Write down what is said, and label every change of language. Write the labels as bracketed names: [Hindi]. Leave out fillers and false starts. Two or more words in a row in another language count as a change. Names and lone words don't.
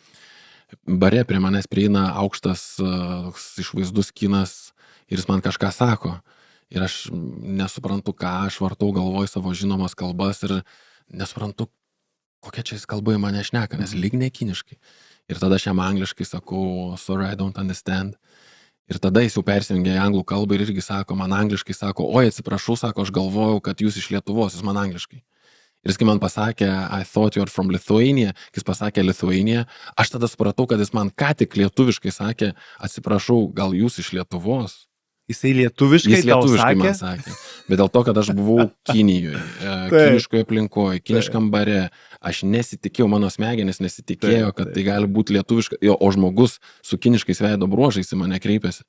[Lithuanian] Bare prie manęs prieina aukštas, toks išvaizdus kinas ir jis man kažką sako. Ir aš nesuprantu, ką aš vartau galvoj savo žinomas kalbas ir nesuprantu, kokia čia jis kalba į mane šneka, nes lyg ne kiniškai. Ir tada aš jam angliškai sakau, [English] sorry, I don't understand. [Lithuanian] Ir tada jis jau persijungia į anglų kalbą ir irgi sako, man angliškai sako, oi atsiprašau, sako, aš galvojau, kad jūs iš Lietuvos, jis man angliškai. Ir jis kai man pasakė, [English] I thought you're from Lithuania, [Lithuanian] kai jis pasakė Lithuania, aš tada supratau, kad jis man ką tik lietuviškai sakė, atsiprašau, gal jūs iš Lietuvos? Jisai lietuviškai Jis tau lietuviškai sakė? man sakė. Bet dėl to, kad aš buvau Kinijoje, kiniškoje aplinkoje, kiniškam bare, aš nesitikėjau, mano smegenis nesitikėjo, kad tai gali būti lietuviška, o žmogus su kiniškais veido bruožais į mane kreipėsi.